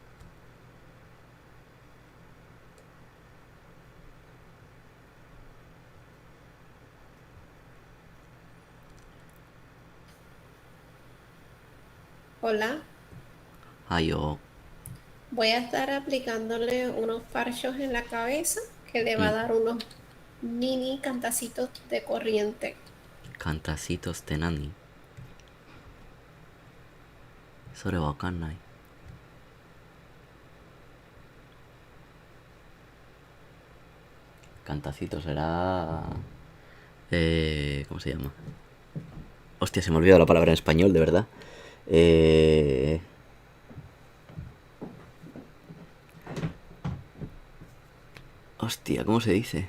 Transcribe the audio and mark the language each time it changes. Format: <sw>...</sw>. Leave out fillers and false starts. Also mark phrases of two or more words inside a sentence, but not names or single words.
<es>Hola, Ayo. voy a estar aplicándole unos parchos en la cabeza que le va a dar unos mini cantacitos de corriente. Cantacitos de nani.</es> <ja>それわかんない.</ja> <es>Cantacitos será... ¿cómo se llama? Hostia, se me ha olvidado la palabra en español, de verdad. Hostia, ¿cómo se dice?</es>